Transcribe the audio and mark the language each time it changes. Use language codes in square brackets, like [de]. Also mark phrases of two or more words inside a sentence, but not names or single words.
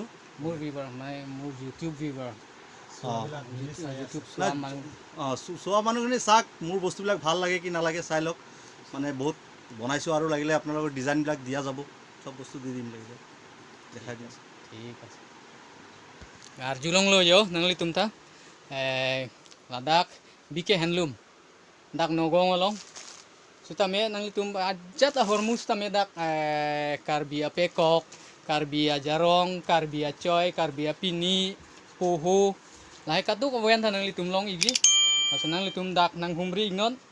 [as] মোৰ বিভাগ মানে মোৰ ইউটিউব বিভাগ চোৱা মানুহখিনি চাওক মোৰ বস্তুবিলাক ভাল লাগে কি নালাগে চাই লওক মানে বহুত বনাইছোঁ আৰু লাগিলে আপোনালোকৰ ডিজাইনবিলাক দিয়া যাব সব বস্তু দি দিম লাগিলে দেখাই দিম ঠিক আছে আর জুলং [mjw] lo yo nangli tumta ladak bike handloom dak nogong along suta me nangli tum ajat hormus ta me dak karbia pekok karbia jarong karbia coy karbia pini poho lai katu ko wen ta nangli tum long igi aso nangli tum dak nang humri non